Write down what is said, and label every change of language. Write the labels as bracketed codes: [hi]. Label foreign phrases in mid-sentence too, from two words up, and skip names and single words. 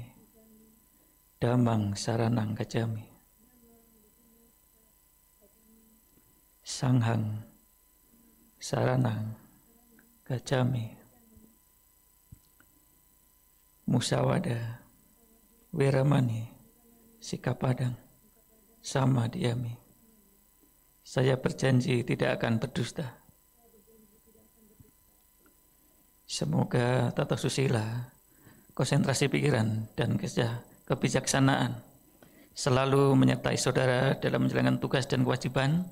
[pi] Dhammang saranang gacami. Sanghang saranang gacami. Musawada, Weramani, Sikapadang, sama diami. [id] Saya berjanji tidak akan berdusta. Semoga tata susila, konsentrasi pikiran, dan kebijaksanaan selalu menyertai saudara dalam menjalankan tugas dan kewajiban.